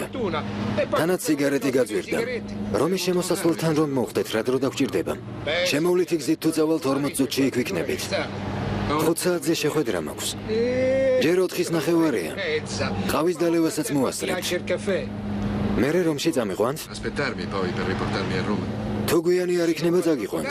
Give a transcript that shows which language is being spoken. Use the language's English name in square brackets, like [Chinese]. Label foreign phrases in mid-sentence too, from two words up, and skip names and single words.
[Georgian] თანაც სიგარეტი გაძვირდა. რომის შემოსასვლელთან რომ მოვხდეთ, რა დრო დაგჭირდება. შემოვლითი გზით თუ წავალთ 40 წუთში იქ ვიქნებით. 5 საათზე შეხვედრა მაქვს. ჯერ 4-ის ნახევარია. ყავის დალევასაც მოვასწრებთ. მერე რომში წამიყვანთ? [Italian] Aspettarmi poi per riportarmi a Roma. [Georgian] თუ გვიანი არ იქნება წაგიყვანთ.